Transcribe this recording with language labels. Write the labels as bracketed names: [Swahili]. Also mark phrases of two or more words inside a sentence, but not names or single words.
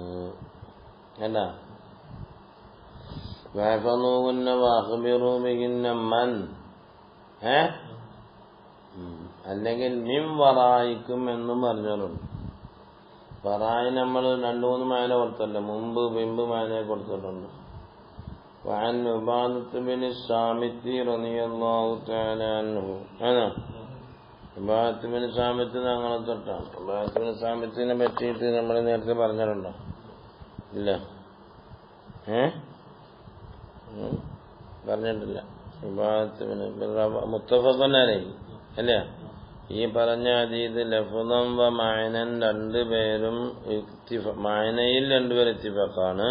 [Malayalam] അല്ല [Arabic] وأخبروهن وأخبروا بهن من [Malayalam] അല്ലെങ്കിൽ [Arabic] من ورائكم [Malayalam] എന്നും പറഞ്ഞവരുണ്ട്. വറായി നമ്മൾ 2-3 മാന കൊടുത്തല്ലോ, മുമ്പ് പിമ്പ് മാനയെ കൊടുത്തിട്ടുണ്ട്. [Arabic] وعن عبادة بن الصامت رضي الله تعالى عنه عبادة بن الصامت [Malayalam] ഞങ്ങളെ തൊട്ടാണ്. عبادة بن الصامത്തിനെ പറ്റിയിട്ട് നമ്മൾ നേരത്തെ പറഞ്ഞിട്ടുണ്ടോ? ഇല്ല, പറഞ്ഞിട്ടില്ല. [Arabic] متفقا عليه അല്ലേ? [Malayalam] ഈ പറഞ്ഞ ഹദീസ് [Arabic] لفظا ومعنى [Malayalam] രണ്ടുപേരും മഅനയിൽ രണ്ടുപേരും ഇത്തിഫാഖാണ്.